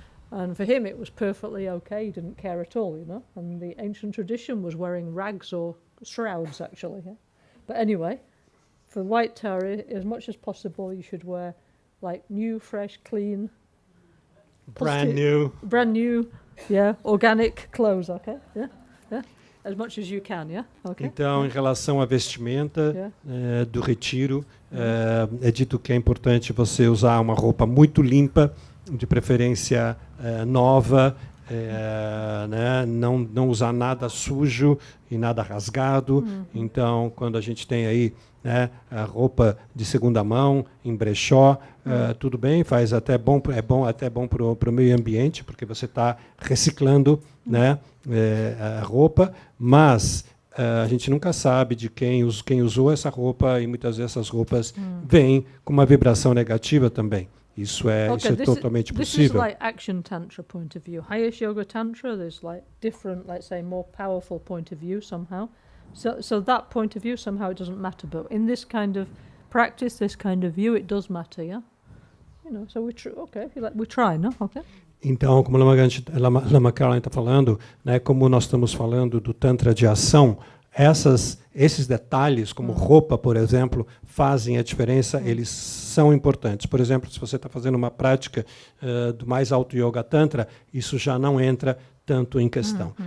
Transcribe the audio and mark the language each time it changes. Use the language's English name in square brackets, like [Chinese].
[English] And for him it was perfectly okay, he didn't care at all, you know? And the ancient tradition was wearing rags or shrouds, actually, yeah? But anyway, for white Tara, as much as possible, you should wear like new, fresh, clean, brand new, yeah, organic clothes, okay, yeah, as much as you can, yeah, okay. [Portuguese] Então, em relação à vestimenta do retiro, é dito que é importante você usar uma roupa muito limpa, de preferência nova, né? Não usar nada sujo e nada rasgado. Então, quando a gente tem aí, né, a roupa de segunda mão em brechó, tudo bem, faz até bom, até bom para o meio ambiente, porque você está reciclando, né, a roupa, mas a gente nunca sabe de quem usou essa roupa, e muitas vezes essas roupas vêm com uma vibração negativa também. Isso é totalmente possível. [English] This is like action tantra point of view. Highest yoga tantra, there's like different, let's say, more powerful point of view somehow. So that point of view somehow it doesn't matter, but in this kind of practice, this kind of view, it does matter, yeah. You know, so we try, no? Okay. [Portuguese] Então, como Lama Caroline está falando, né, como nós estamos falando do tantra de ação, esses detalhes, como roupa, por exemplo, fazem a diferença, eles são importantes. Por exemplo, se você está fazendo uma prática do mais alto Yoga Tantra, isso já não entra tanto em questão.